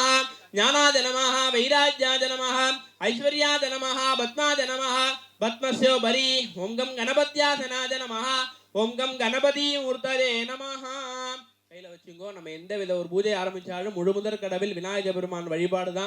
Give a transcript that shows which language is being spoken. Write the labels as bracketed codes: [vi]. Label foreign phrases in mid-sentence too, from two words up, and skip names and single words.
[sa] ज्ञानाद नमः वैराग्याद नमः ऐश्वर्याद नमः पद्माद नमः पद्मस्योपरि ओम गं गणपत्यासनाद नमः ओम गं गणपति मूर्तये नमः. [ta] கையில வச்சுங்கோ. நம்ம எந்த வித ஒரு பூஜை ஆரம்பிச்சாலும் முழுமுதற் கடவில் விநாயக பெருமான் வழிபாடு தான்.